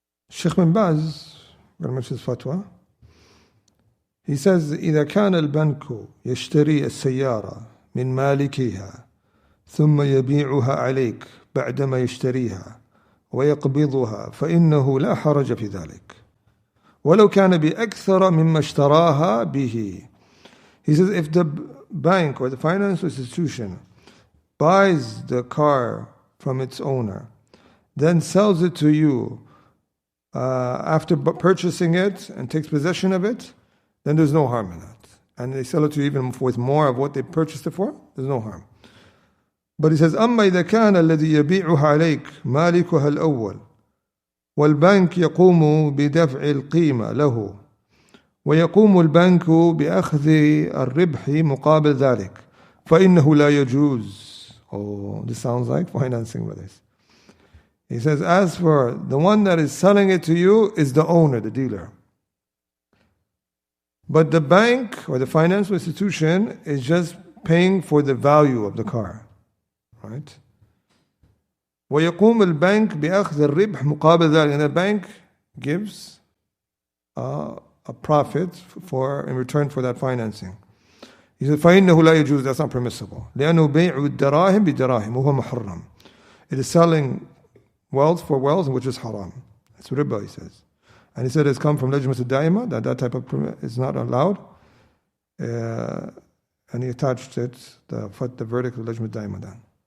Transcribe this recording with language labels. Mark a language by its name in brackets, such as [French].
[English] Sheikh bin Baz, very much his fatwa, he says, [Arabic] إذا كان البنك يشتري السيارة من مالكها ثم يبيعها عليك بعدما يشتريها ويقبضها فإنه لا حرج في ذلك ولو كان بأكثر مما اشتراها به. [English] He says, if the bank or the financial institution buys the car from its owner, then sells it to you after purchasing it and takes possession of it, then there's no harm in that. And they sell it to you even with more of what they purchased it for, there's no harm. But he says, [Arabic] أما إذا كان الذي يبيعها عليك مالكها الأول والبنك يقوم بدفع القيمة له ويقوم البنك بأخذ الربح مقابل ذلك فإنه لا يجوز. [English] Oh, this sounds like financing with this. He says, as for the one that is selling it to you is the owner, the dealer. But the bank or the financial institution is just paying for the value of the car. Right? [Arabic] ويقوم البنك بأخذ الربح مقابل ذلك. [English] And the bank gives a profit in return for that financing. He says, [Arabic] فإنه لا يجوز, [English] that's not permissible. [Arabic] لأنه بيع الدراهم بدراهم وهو محرم. [English] It is selling wealth for wealth, which is haram. It's riba, he says. And he said it's come from Lajmat al-Daima, that type of permit is not allowed. And he attached it, the verdict of Lajmat al-Daima then.